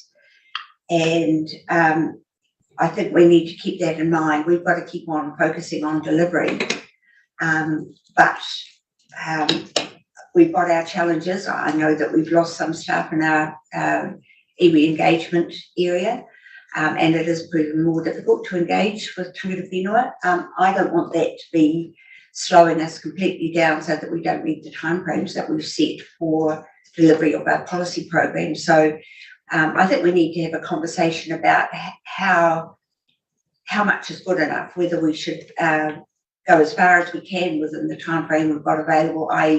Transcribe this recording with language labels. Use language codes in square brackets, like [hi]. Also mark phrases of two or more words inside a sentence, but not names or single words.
[en] And I think we need to keep that in mind. We've got to keep on focusing on delivery. But we've got our challenges. I know that we've lost some staff in our iwi engagement area, and it has proven more difficult to engage with [mi] tangata whenua. [en] I don't want that to be slowing us completely down so that we don't meet the timeframes that we've set for delivery of our policy program. So I think we need to have a conversation about how much is good enough, whether we should go as far as we can within the timeframe we've got available, i.e.